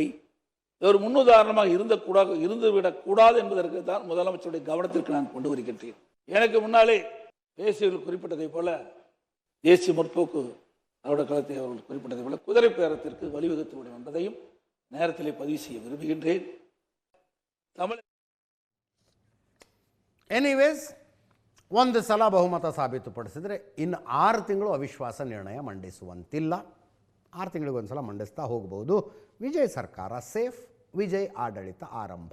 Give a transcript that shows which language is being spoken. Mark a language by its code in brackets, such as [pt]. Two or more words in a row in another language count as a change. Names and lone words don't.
[ta] ஒரு முன்னுதாரணமாக இருந்துவிடக்கூடாது என்பதற்கு தான் முதலமைச்சருடைய கவனத்திற்கு நான் கொண்டு வருகின்றேன். எனக்கு முன்னாலே தேசியர்கள் குறிப்பிட்டதை போல தேசிய முற்போக்கு திராவிட கழகத்தை அவர்கள் குறிப்பிட்டதை போல குதிரை பேரத்திற்கு வழிவகுத்துவிடும் என்பதையும் நேரத்திலே பதிவு செய்ய விரும்புகின்றேன். [kn] ಎನಿವೇಸ್, ಒಂದು ಸಲ ಬಹುಮತ ಸಾಬೀತುಪಡಿಸಿದರೆ ಇನ್ನು 6 ತಿಂಗಳು ಅವಿಶ್ವಾಸ ನಿರ್ಣಯ ಮಂಡಿಸುವಂತಿಲ್ಲ. 6 ತಿಂಗಳಿಗೊಂದು ಸಲ ಮಂಡಿಸ್ತಾ ಹೋಗಬಹುದು. ವಿಜಯ್ ಸರ್ಕಾರ ಸೇಫ್, ವಿಜಯ್ ಆಡಳಿತ ಆರಂಭ.